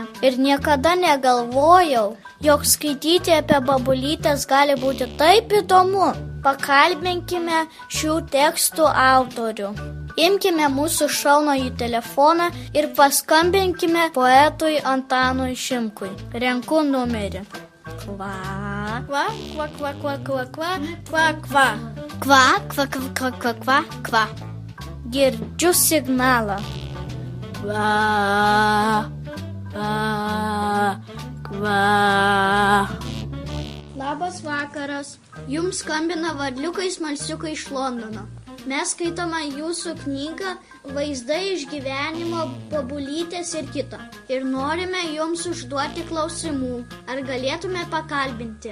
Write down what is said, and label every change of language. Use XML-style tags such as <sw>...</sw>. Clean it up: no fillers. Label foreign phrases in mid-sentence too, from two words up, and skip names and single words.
<lt>Ir niekada negalvojau, jog skaityti apie bobulytės gali būti taip įdomu. Pakalbinkime šių tekstų autorių. Imkime mūsų šaunųjį telefoną ir paskambinkime poetui Antanui Šimkui. Renku numerį. Kva. Kva, kva, kva, kva, kva, kva, kva, kva. Kva, kva, kva, kva, kva, kva, kva. Girdžiu signalą. Kva, kva, kva. Labas vakaras. Jums skambina varliukai smalsiukai iš Londono. Mes skaitome jūsų knygą Vaizdai iš gyvenimo, bobulytės ir kito. Ir norime jums užduoti klausimų. Ar galėtume pakalbinti?</lt>